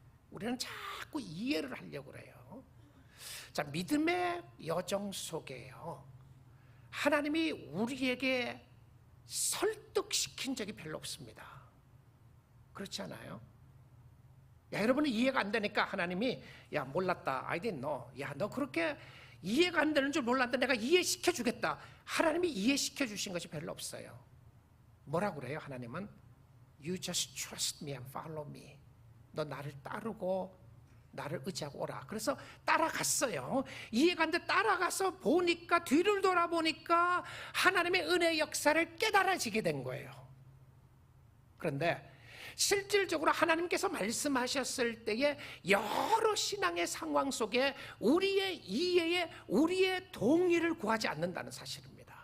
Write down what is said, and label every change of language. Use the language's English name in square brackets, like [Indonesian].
[Korean] 우리는 자꾸 이해를 하려고 그래요. 자, 믿음의 여정 속에요, 하나님이 우리에게 설득시킨 적이 별로 없습니다. 그렇지 않아요? 야, 여러분은 이해가 안 되니까 하나님이 야, 몰랐다. [English] I didn't know. [Korean] 야, 너 그렇게 이해가 안 되는 줄 몰랐는데 내가 이해시켜 주겠다. 하나님이 이해시켜 주신 것이 별로 없어요. 뭐라고 그래요? 하나님은 [English] You just trust me and follow me. [Korean] 너 나를 따르고 나를 의지하고 오라. 그래서 따라갔어요. 이해가 안 돼 따라가서 보니까, 뒤를 돌아보니까 하나님의 은혜의 역사를 깨달아지게 된 거예요. 그런데 실질적으로 하나님께서 말씀하셨을 때에 여러 신앙의 상황 속에 우리의 이해에 우리의 동의를 구하지 않는다는 사실입니다.